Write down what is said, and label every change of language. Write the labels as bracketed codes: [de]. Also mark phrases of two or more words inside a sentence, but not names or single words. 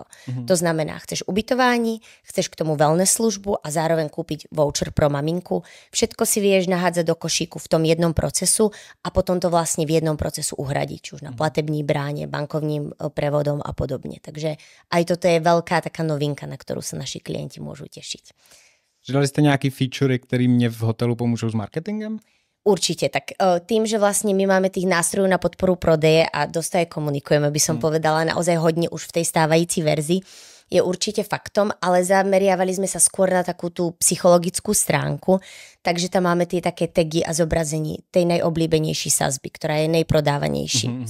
[cs] To znamená, chceš ubytování, chceš k tomu wellness službu a zároveň kúpiť voucher pro maminku. [sk] Všetko si vieš nahádzať do košíku v tom jednom procesu a potom to vlastne v jednom procesu uhradiť, či už na platební bráne, bankovním prevodom a podobne. Takže aj toto je veľká taká novinka, na ktorú sa naši klienti môžu tešiť. [cs] Přidali jste nějaký featurey, který mě v hotelu pomůžou s marketingem? [sk] Určite, tak tým, že vlastne my máme tých nástrojov na podporu prodeje a dosť aj komunikujeme, by som povedala, naozaj hodne už v tej stávající verzii, je určite faktom, ale zameriavali sme sa skôr na takú tú psychologickú stránku, takže tam máme tie také tagy a zobrazení tej najobľúbenejší sazby, ktorá je najprodávanejší.